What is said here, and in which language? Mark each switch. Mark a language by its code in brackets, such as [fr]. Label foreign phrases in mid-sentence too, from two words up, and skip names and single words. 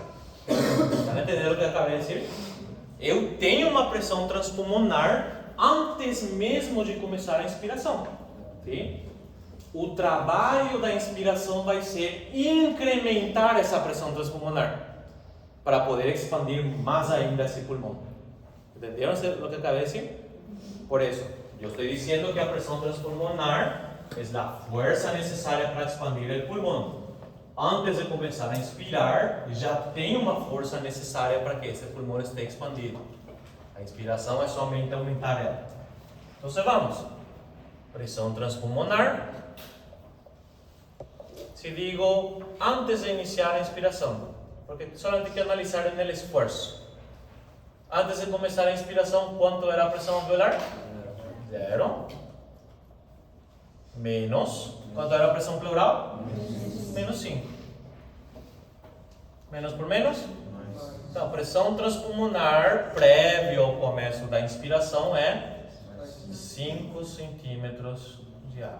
[pt] Estão entendendo o que eu acabei de dizer? Eu tenho uma pressão transpulmonar antes mesmo de começar a inspiração. Sim? O trabalho da inspiração vai ser incrementar essa pressão transpulmonar para poder expandir mais ainda esse pulmão. [es] ¿Entendieron lo que acabé de decir? Por eso, yo estoy diciendo que la presión transpulmonar es la fuerza necesaria para expandir el pulmón. Antes de comenzar a inspirar, [pt] já tem uma força necessária para que esse pulmão esteja expandido. A inspiração é somente aumentar ela. Então, vamos. Pressão transpulmonar. Se digo antes de iniciar a inspiração, [es] porque solamente hay que analizar en el esfuerzo. [pt] Antes de começar a inspiração, quanto era a pressão alveolar? 0. Menos. Quanto era a pressão pleural? Menos 5. Menos por menos? Então, pressão transpulmonar prévio ao começo da inspiração é 5 centímetros de água.